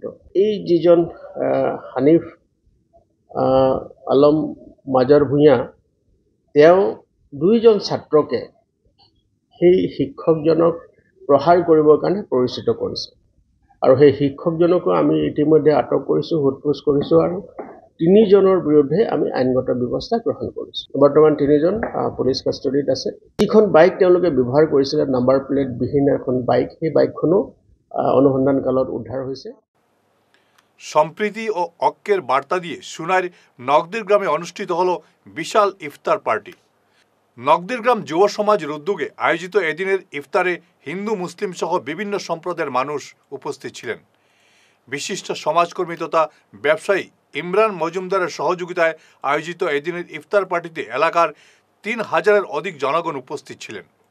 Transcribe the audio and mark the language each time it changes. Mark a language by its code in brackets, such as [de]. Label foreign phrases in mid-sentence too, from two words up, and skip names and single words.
[as] এই যিজন হানিফ আলম মাজাৰ ভূঁইয়া, তেওঁ 2জন ছাত্ৰকে সেই শিক্ষকজনক প্ৰহাৰ কৰিবৰ কাৰণে পৰিচিত কৰিছে আৰু সেই শিক্ষকজনকো আমি ইতিমধ্যে আটক কৰিছোঁ, সোধপোছ কৰিছোঁ আৰু 3জনৰ বিৰুদ্ধে আমি আইনগত ব্যৱস্থা গ্ৰহণ কৰিছোঁ। বৰ্তমান 3জন পুলিচ কাষ্টডিত আছে। যিখন বাইক তেওঁলোকে ব্যৱহাৰ কৰিছিলে, [en] number plate [as] বিহীন এখন বাইক, সেই বাইকখনো অনুসন্ধান কালত উদ্ধাৰ হৈছে। [bn] সম্প্রীতি ও ঐক্যের বার্তা দিয়ে সুনাইর নগদির গ্রামে অনুষ্ঠিত হলো বিশাল ইফতার পার্টি। নগদির গ্রাম যুব সমাজের উদ্যোগে আয়োজিত এদিনের ইফতারে হিন্দু মুসলিম সহ বিভিন্ন সম্প্রদায়ের মানুষ উপস্থিত ছিলেন। বিশিষ্ট সমাজকর্মী তথা ব্যবসায়ী ইমরান মজুমদারের সহযোগিতায় আয়োজিত এদিনের ইফতার পার্টিতে এলাকার 3000-এর অধিক জনগণ উপস্থিত ছিলেন।